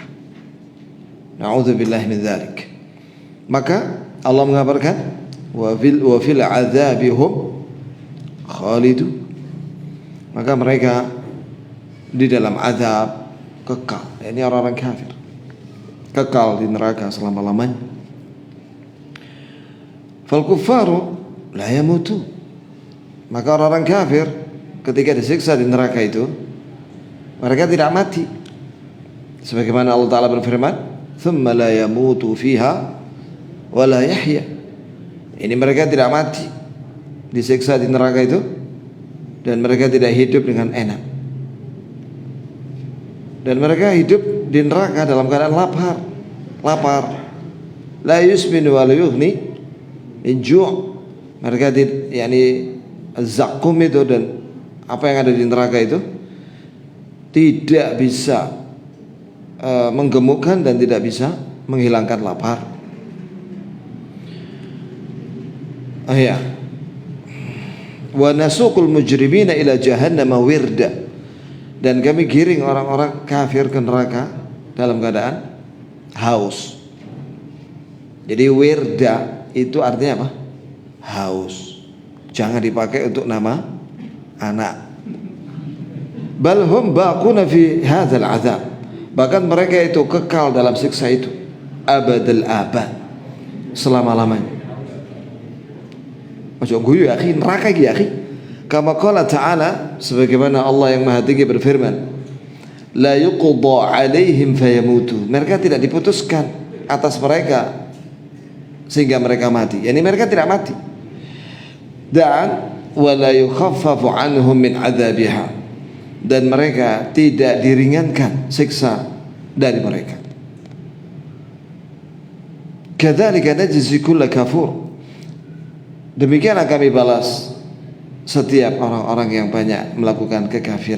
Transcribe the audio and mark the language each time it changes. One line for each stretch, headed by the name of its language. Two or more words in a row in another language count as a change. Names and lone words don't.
Arabic: نعوذ بالله من ذلك.
Indonesian: Maka Allah mengabarkan
Arabic: وفي عذابهم خالدون,
Indonesian: maka mereka di dalam azab kekal. Ini orang-orang kafir kekal di neraka selama-lamanya.
Arabic: فالكفار لا يموتون,
Indonesian: maka orang-orang kafir ketika disiksa di neraka itu mereka tidak mati, sebagaimana Allah Ta'ala berfirman,
Arabic: ثم لا يموت فيها ولا يحيى.
Indonesian: Ini mereka tidak mati disiksa di neraka itu, dan mereka tidak hidup dengan enak, dan mereka hidup di neraka dalam keadaan lapar.
Arabic: لا يسمن ولا يغني من جوع'.
Indonesian: Mereka yakni zakum itu dan apa yang ada di neraka itu tidak bisa menggemukkan dan tidak bisa menghilangkan lapar. Ya.
Arabic: ونسوق المجرمين إلى جهنم وردا,
Indonesian: dan kami giring orang-orang kafir ke neraka dalam keadaan haus. Jadi wirda itu artinya apa? haus. Jangan dipakai untuk nama anak.
Arabic: بل هم باقون في هذا العذاب.
Indonesian: Bahkan mereka itu kekal dalam siksa itu
Arabic: أبد الآباد,
Indonesian: selama-lamanya.
Javanese: Ojo guyu
Arabic: يا أخي, neraka يا أخي. كما قال تعالى,
Indonesian: sebagaimana Allah yang Maha Tinggi berfirman,
Arabic: لا يقضى عليهم فيموتوا.
Indonesian: Mereka tidak diputuskan atas mereka sehingga mereka mati. Yani mereka tidak mati.
Arabic: Dan ولا يخفف عنهم من عذابها.
Indonesian: Dan mereka tidak diringankan siksa dari mereka.
Arabic: كذلك نجزي كل كفور.
Indonesian: Demikianlah kami balas setiap orang-orang yang banyak melakukan kekafiran.